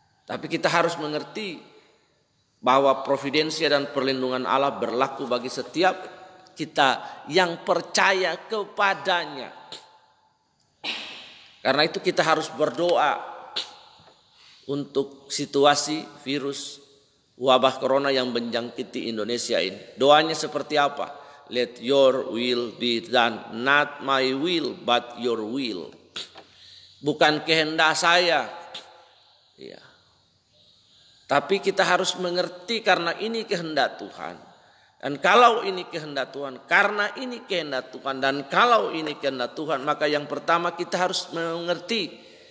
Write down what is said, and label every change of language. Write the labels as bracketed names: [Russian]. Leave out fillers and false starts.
[Indonesian] Tapi kita harus mengerti bahwa providensia dan perlindungan Allah berlaku bagi setiap kita yang percaya kepadanya. Karena itu kita harus berdoa untuk situasi virus wabah corona yang menjangkiti Indonesia ini. Doanya seperti apa? [English] Let your will be done, not my will but your will. [Indonesian] Bukan kehendak saya. Ya. Tapi kita harus mengerti karena ini kehendak Tuhan. Dan kalau ini kehendak Tuhan, karena ini kehendak Tuhan, dan kalau ini kehendak Tuhan, maka yang pertama kita harus mengerti.